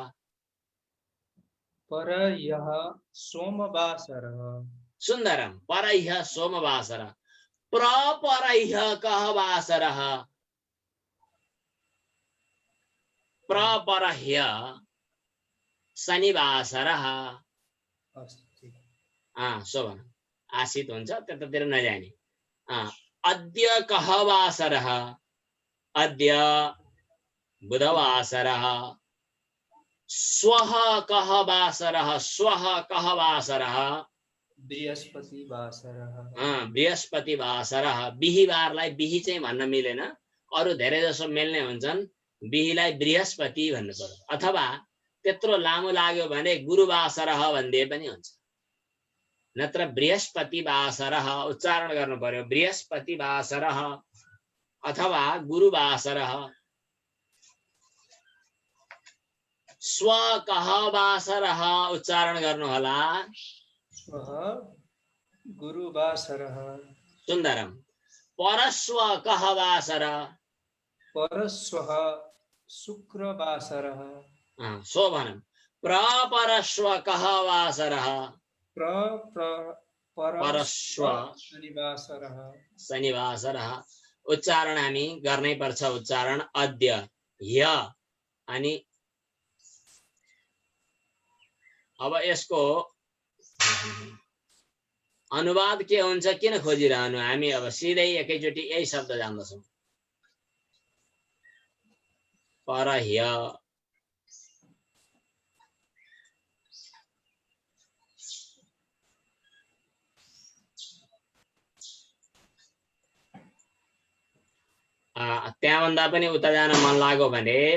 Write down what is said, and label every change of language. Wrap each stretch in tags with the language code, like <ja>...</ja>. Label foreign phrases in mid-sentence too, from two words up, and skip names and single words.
<sa>परह्यः सोमवासरः। सुन्दरम। परह्य सोमवासरः। प्रपरह्य कह वासरः, प्रपरह्य शनिवासरः।</sa> <ne>सो भनौँ, आशित हुन्छ, त्यतातिर नजाने।</ne> <sa>अद्य कह वासरः, अद्य बुधवासरः। श्वः कह वासरः, श्वः कह वासरः, बृहस्पतिवासरः। बृहस्पतिवासरः।</sa> <ne>बिहीबारलाई बिही चाहिँ भन्न मिलेन, अरु धेरै जसो मिल्ने हुन्छन्। बिहीलाई बृहस्पति भन्नु पर्यो, अथवा त्यत्रो लामो लाग्यो भने गुरुवासरः भन्दिए पनि हुन्छ। नत्र बृहस्पतिवासरः उच्चारण गर्नु पर्यो।</ne> <sa>बृहस्पतिवासरः अथवा गुरुवासरः। स्व कह वासरः</sa> <ne>उच्चारण गर्नु होला।</ne> <sa>स्वः गुरुवासरः। सुन्दरम। परस्व कह वासरः, परस्वः शुक्रवासरः।</sa> <ne>सो भनौँ,</ne> <sa>प्रपरस्व कह वासरः, परस्व शनिवासरः। शनिवासरः।</sa> <ne>उच्चारण हामी गर्नै पर्छ। उच्चारण अद्य, ह्य अनि अब यसको अनुवाद के हुन्छ किन खोजिरहनु, हामी अब सिधै एकैचोटि यही शब्द जान्दछौँ। परह्य, त्यहाँभन्दा पनि उता जान मन लाग्यो भने</ne>